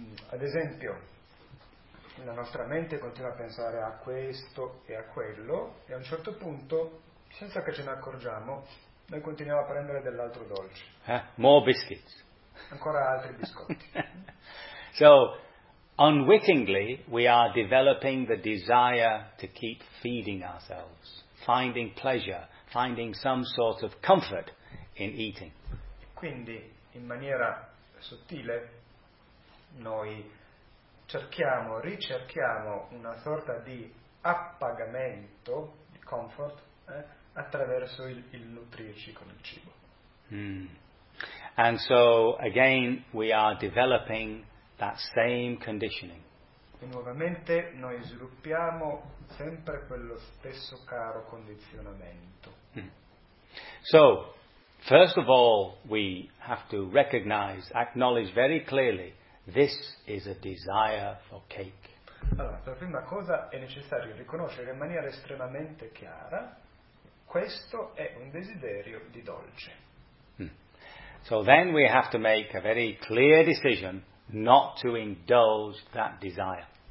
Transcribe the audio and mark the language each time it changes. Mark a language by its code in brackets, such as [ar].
[it] Ad esempio, la nostra mente continua a pensare a questo e a quello, e a un certo punto, senza che ce ne accorgiamo, noi continuiamo a prendere dell'altro dolce. [en] More biscuits. [it] Ancora altri biscotti. [en] So, unwittingly, we are developing the desire to keep feeding ourselves. finding pleasure, finding some sort of comfort in eating. [it] Quindi, in maniera sottile, noi ricerchiamo una sorta di appagamento, di comfort, attraverso il nutrirci con il cibo. Mm. [en] And so, again, we are developing that same conditioning. [it] E nuovamente noi sviluppiamo sempre quello stesso caro condizionamento. Mm. [en] So, first of all, we have to recognize, acknowledge very clearly, this is a desire for cake. [it] Allora, la prima cosa è necessario riconoscere in maniera estremamente chiara, questo è un desiderio di dolce. Mm. [en] So then we have to make a very clear decision not to indulge that desire.